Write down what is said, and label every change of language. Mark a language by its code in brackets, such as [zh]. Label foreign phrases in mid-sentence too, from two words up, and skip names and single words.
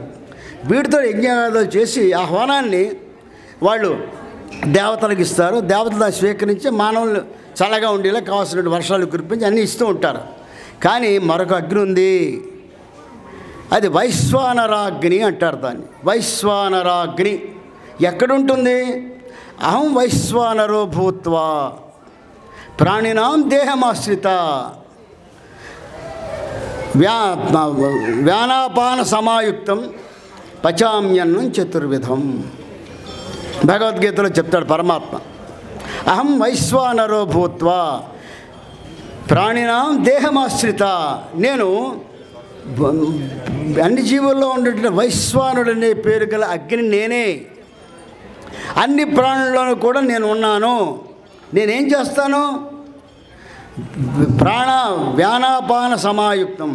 [te] వీటితో యజ్ఞాలు చేసి ఆ హోనాన్ని వాళ్ళు దేవతలకు ఇస్తారు. దేవతలు దాన్ని స్వీకరించి మానవులు చల్లగా ఉండేలా కావాల్సిన వర్షాలు కురిపించి అన్నీ ఇస్తూ ఉంటారు. కానీ మరొక అగ్ని ఉంది. అది వైశ్వానరాగ్ని అంటారు దాన్ని. వైశ్వానరాగ్ని ఎక్కడుంటుంది? [sa] అహం వైశ్వానరో భూత్వా ప్రాణినాం దేహమాశ్రిత వ్యానాపాన సమాయుక్తం పచామ్యన్నం చతుర్విధం. [te] భగవద్గీతలో చెప్తాడు పరమాత్మ. [sa] అహం వైశ్వానరో భూత్వా ప్రాణినాం దేహమాశ్రిత. [te] నేను అన్ని జీవుల్లో ఉండేటువంటి వైశ్వానుడు అనే పేరు గల అగ్ని నేనే. అన్ని ప్రాణుల్లోనూ కూడా నేను ఉన్నాను. నేనేం చేస్తాను? [sa] వ్యానాపాన సమాయుక్తం.